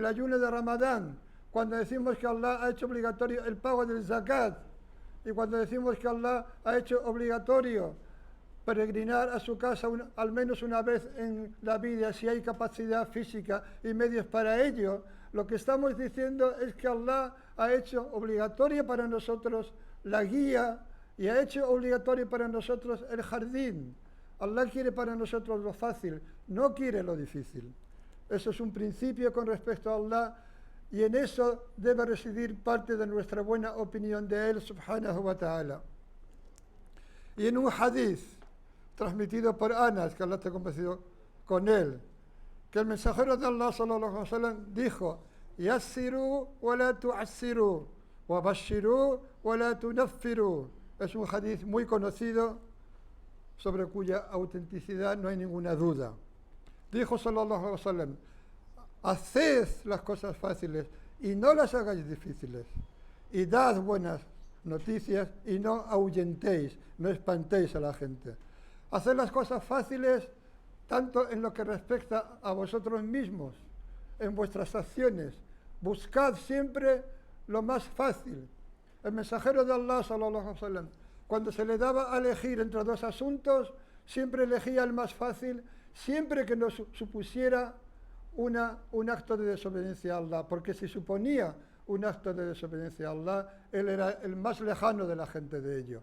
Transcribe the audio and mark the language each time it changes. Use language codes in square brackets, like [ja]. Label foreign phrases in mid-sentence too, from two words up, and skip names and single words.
[es] ayuno de Ramadán, cuando decimos que Allah ha hecho obligatorio el pago del zakat, y cuando decimos que Allah ha hecho obligatorio peregrinar a su casa al menos una vez en la vida, si hay capacidad física y medios para ello, lo que estamos diciendo es que Allah ha hecho obligatoria para nosotros la guía y ha hecho obligatorio para nosotros el jardín. Allah quiere para nosotros lo fácil, no quiere lo difícil. Eso es un principio con respecto a Allah, y en eso debe residir parte de nuestra buena opinión de Él, [ar] سبحانه وتعالى. [es] Y en un hadith transmitido por Anas, que Allah esté complacido con él, que el mensajero de Allah [ar] صلى الله عليه وسلم [es] dijo: [ar] يسروا ولا تعسروا وبشروا ولا تنفروا. [es] Es un hadith muy conocido sobre cuya autenticidad no hay ninguna duda. Dijo [ar] صلى الله عليه وسلم: [es] haced las cosas fáciles y no las hagáis difíciles, y dad buenas noticias y no ahuyentéis, no espantéis a la gente. Haced las cosas fáciles tanto en lo que respecta a vosotros mismos, en vuestras acciones. Buscad siempre lo más fácil. El mensajero de Allah, [ar] صلى الله عليه وسلم, [es] cuando se le daba a elegir entre dos asuntos, siempre elegía el más fácil, siempre que no supusiera un acto de desobediencia a Allah, porque si suponía un acto de desobediencia a Allah, él era el más lejano de la gente de ello.